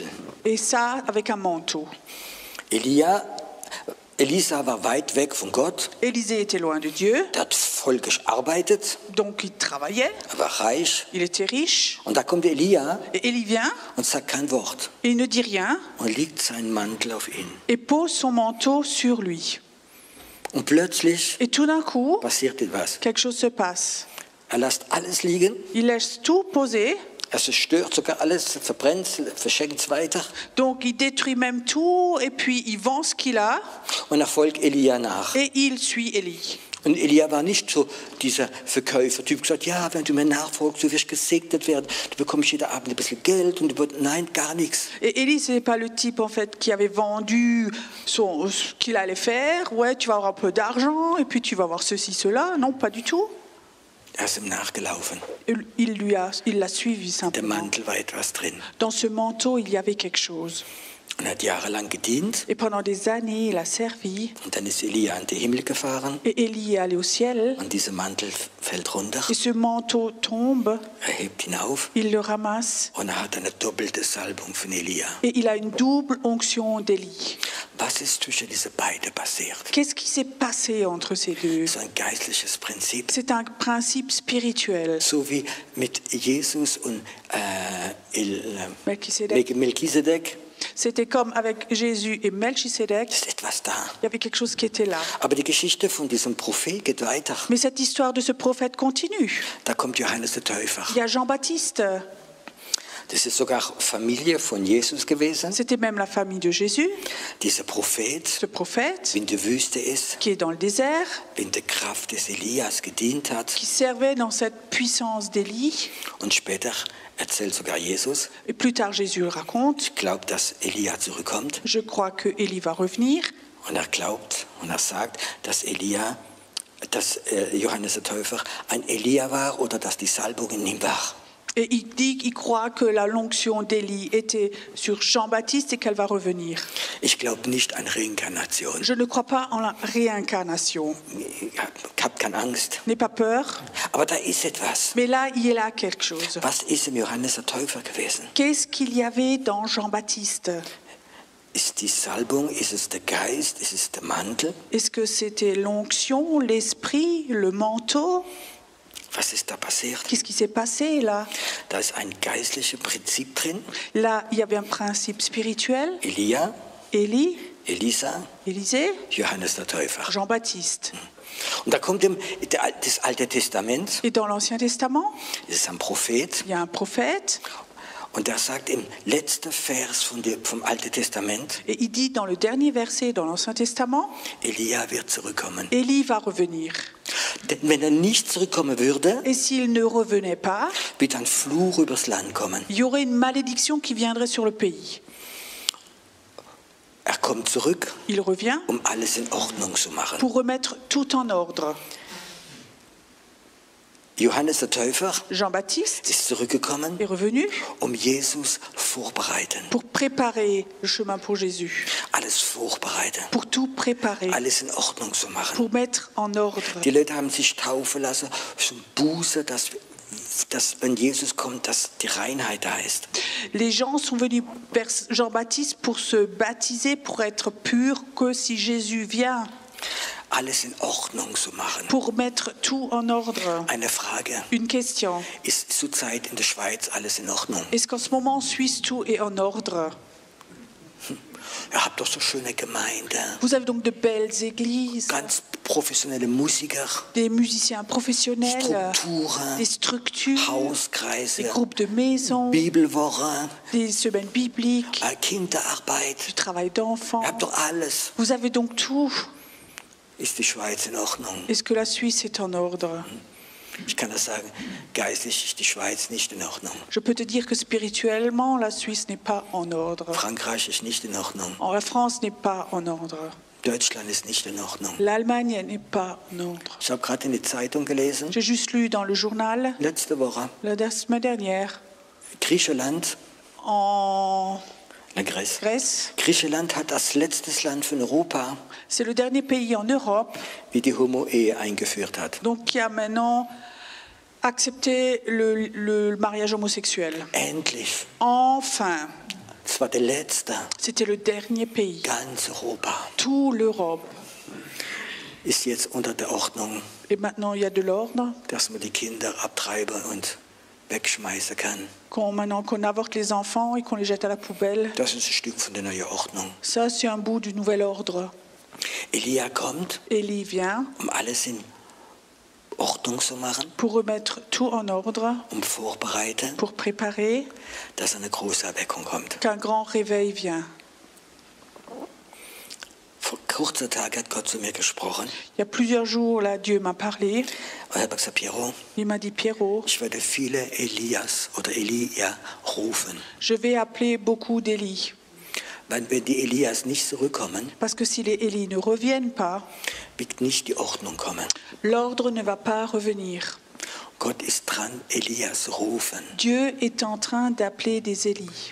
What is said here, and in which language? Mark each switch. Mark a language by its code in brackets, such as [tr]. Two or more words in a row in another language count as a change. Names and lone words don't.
[fr] Et ça, avec un manteau. [de] Elisa war weit weg von Gott. [fr] Élisée était loin de Dieu, [de] Der hat voll gearbeitet. [fr] donc il travaillait, [de] Er war reich. [fr] il était riche. [de] Und da kommt Elia [fr] Et Élie vient, [de] und sagt kein Wort. [fr] et il ne dit rien, [de] Und legt seinen Mantel auf ihn. [fr] et pose son manteau sur lui. [de] Und plötzlich [fr] Et tout d'un coup, [de] passiert etwas. [fr] quelque chose se passe. [de] Er lässt alles liegen. [fr] Il laisse tout poser, [de] Er zerstört sogar alles, verbrennt, verschenkt es weiter. [fr] donc il détruit même tout, et puis il vend ce qu'il a, [de] Und er folgt Elia nach. [fr] et il suit Élie. [de] Und Elia war nicht so dieser Verkäufertyp, gesagt, ja, wenn du mir nachfolgst, du wirst gesegnet werden, du bekommst jeden Abend ein bisschen Geld und nein, gar nichts. [fr] Et Élie, ce n'est pas le type en fait qui avait vendu ce qu'il allait faire. Ouais, tu vas avoir un peu d'argent, et puis tu vas avoir ceci, cela. Non, pas du tout. [de] Er ist ihm nachgelaufen. [fr] Il l'a suivi [de] Der [fr] simplement. [de] Mantel war etwas drin. [fr] Dans ce manteau, il y avait quelque chose. [de] Und er hat jahrelang gedient. [fr] Et pendant des années, il a servi. [de] Und dann ist Elia an den Himmel gefahren. [fr] Et Élie est allé au ciel. [de] Und dieser Mantel fällt runter. [fr] Et ce manteau tombe. [de] Er hebt ihn auf. [fr] Il le ramasse. [de] Und er hat eine doppelte Salbung von Elia. [fr] Et il a une double onction d'Élie. [de] Was ist zwischen diese beiden passiert? [fr] Qu'est-ce qui s'est passé entre ces deux? [de] So ein geistliches Prinzip. [fr] C'est un principe spirituel. [de] So wie mit Jesus und Melchisedec. Melchisedek. [fr] C'était comme avec Jésus et Melchisedec. [de] Ist etwas da. [fr] Il y avait quelque chose qui était là. [de] Aber die Geschichte von diesem Prophet geht weiter. [fr] Mais cette histoire de ce prophète continue. [de] Da kommt Johannes der Täufer. [fr] Il y a Jean-Baptiste. [de] Das ist sogar Familie von Jesus gewesen. [fr] C'était même la famille de Jésus, [de] Dieser Prophet, [fr] ce prophète [de] wie in der Wüste ist, [fr] qui est dans le désert, [de] wie in der Kraft des Elias gedient hat. [fr] qui servait dans cette puissance d'Élie. [de] Und später erzählt sogar Jesus, [fr] Et plus tard, Jésus le raconte. [de] glaubt, dass Elia zurückkommt. [fr] Je crois que Élie va revenir. [de] Und er glaubt Und er sagt, dass Johannes der Täufer ein Elia war oder dass die Salbung in ihm war. [fr] Et il dit qu'il croit que la l'onction d'Élie était sur Jean-Baptiste et qu'elle va revenir. [de] Ich glaube nicht an Reinkarnation. [fr] Je ne crois pas en la réincarnation. [de] Habt keine Angst. [fr] N'aie pas peur, [de] Aber da ist etwas. [fr] mais là, il y a là quelque chose. [de] Was ist im Johannes der Täufer gewesen? [fr] Qu'est-ce qu'il y avait dans Jean-Baptiste? [de] Ist die Salbung, ist es der Geist, ist es der Mantel? [fr] Est-ce que c'était l'onction, l'esprit, le manteau? [de] Was ist da passiert? [fr] Qu'est-ce qui s'est passé là? [de] Da ist ein geistliches Prinzip drin. [fr] Là, il y avait un principe spirituel. [de] Elia, [fr] Élie, [de] Elisa, [fr] Élisée, [de] Johannes der Täufer. [fr] Jean-Baptiste. [de] Und da kommt das Alte Testament, [fr] Et dans l'Ancien Testament, [de] das ist ein Prophet, [fr] il y a un prophète [de] und der sagt im letzten Vers vom Alten Testament, [fr] et il dit dans le dernier verset dans l'Ancien Testament, [de] Elia wird zurückkommen. [fr] Élie va revenir. [de] Denn wenn er nicht zurückkommen würde, [fr] Et s'il ne revenait pas, [de] wird ein Fluch übers Land kommen. [fr] il y aurait une malédiction qui viendrait sur le pays. [de] Er kommt zurück, [fr] Il revient [de] um alles in Ordnung zu machen. [fr] pour remettre tout en ordre. [de] Johannes der Täufer [fr] Jean-Baptiste [de] ist zurückgekommen, [fr] est revenu [de] um Jesus vorbereiten. [fr] pour préparer le chemin pour Jésus, [de] Alles vorbereiten. [fr] pour tout préparer, [de] Alles in Ordnung zu machen. [fr] pour mettre en ordre. [de] Die Leute haben sich taufen lassen zum Buße, dass wenn Jesus kommt, dass die Reinheit da ist. [fr] Les gens sont venus vers Jean-Baptiste pour se baptiser, pour être purs, que si Jésus vient, [de] Alles in Ordnung zu machen. [fr] pour mettre tout en ordre. [de] Eine Frage. [fr] Une question. [de] Ist zurzeit in der Schweiz alles in Ordnung? [fr] Est-ce qu'en ce moment en Suisse tout est en ordre? [de] Ihr habt doch so schöne Gemeinden. [fr] Vous avez donc de belles églises, [de] Ganz professionelle Musiker, [fr] des musiciens professionnels, [de] Strukturen, [fr] des structures, des [de] Hauskreise, [fr] groupes de maisons, [de] Bibelwoche, [fr] des semaines bibliques, [de] Kinderarbeit. [fr] du travail d'enfants. [de] Ihr habt doch alles. [fr] Vous avez donc tout. [de] Ist die Schweiz in Ordnung? [fr] Est-ce que la Suisse est en ordre? [de] Ich kann das sagen, geistlich ist die Schweiz nicht in Ordnung. [fr] Je peux te dire que spirituellement, la Suisse n'est pas en ordre. [de] Frankreich ist nicht in Ordnung. [fr] La France n'est pas en ordre. [de] Deutschland ist nicht in Ordnung. [fr] L'Allemagne n'est pas en ordre. [de] Ich habe gerade in die Zeitung gelesen, [fr] J'ai juste lu dans le journal [de] letzte Woche, [fr] la semaine dernière [de] Griechenland, [fr] en la Grèce. Grèce. [de] Griechenland hat als letztes Land von Europa, [fr] C'est le dernier pays en Europe [de] wie die Homo-Ehe eingeführt hat. [fr] donc, qui a maintenant accepté le mariage homosexuel. [de] Endlich. [fr] Enfin, [de] Das war der letzte. [fr] c'était le dernier pays. [de] Ganz Europa [fr] Tout l'Europe. [de] ist jetzt unter der Ordnung, [fr] Et maintenant, il y a de l'ordre. [de] dass man die Kinder abtreiben und wegschmeißen kann. [fr] Maintenant qu'on avorte les enfants et qu'on les jette à la poubelle, [de] Das ist ein Stück von der neuen Ordnung. [fr] ça, c'est un bout du nouvel ordre. [de] Elia kommt, [fr] Élie vient [de] um alles in Ordnung zu machen, [fr] pour remettre tout en ordre, [de] um vorbereiten, [fr] pour préparer [de] dass eine große Erweckung kommt. [fr] qu'un grand réveil vient. [de] Vor kurzer Zeit hat Gott zu mir gesprochen. [fr] Il y a plusieurs jours, là, Dieu m'a parlé. [de] Und er hat gesagt, Piero, [fr] Il m'a dit, Pierrot, [de] ich werde viele Elias oder Elia rufen. [fr] je vais appeler beaucoup d'Élie. [de] Weil wenn die Elias nicht zurückkommen, [fr] Parce que si les Élie ne reviennent pas, [de] wird nicht die Ordnung kommen. [fr] l'ordre ne va pas revenir. [de] Gott ist dran, Elias rufen. [fr] Dieu est en train d'appeler des Élie.